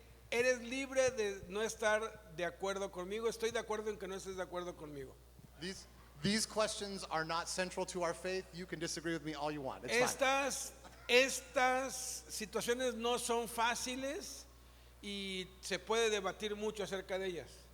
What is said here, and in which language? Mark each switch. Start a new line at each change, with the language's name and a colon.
Spanish: Eres libre de no estar de acuerdo conmigo. Estoy de acuerdo en que no estés de acuerdo conmigo.
English: These questions are not central to our faith. You can disagree with me all you want. It's fine.
Spanish: Estas situaciones no son fáciles y se puede debatir mucho acerca de ellas.